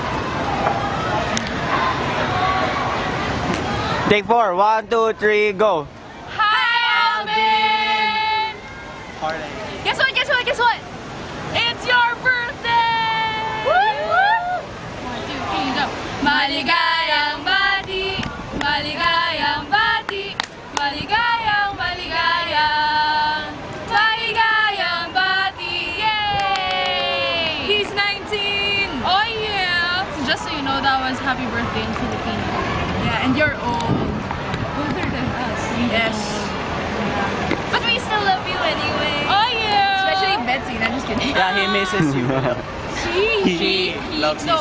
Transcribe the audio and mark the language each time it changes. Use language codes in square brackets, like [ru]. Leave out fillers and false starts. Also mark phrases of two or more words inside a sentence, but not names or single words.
[en] Take 4. 1, 2, 3, go. Hi, Alvin! Party. Guess what? It's your birthday! Woo! 1, 2, 3, go. [tl] Maligayang bati, maligayang bati, maligayang, maligayang, maligayang bati. [en] Yay! He's 19! Oh yeah! So just so you know, that was happy birthday in Filipino. Yeah, and you're old. Older than us. Yes. But we still love you anyway. Oh yeah! Especially Betsy, I'm just kidding. Yeah, he misses you. She loves you.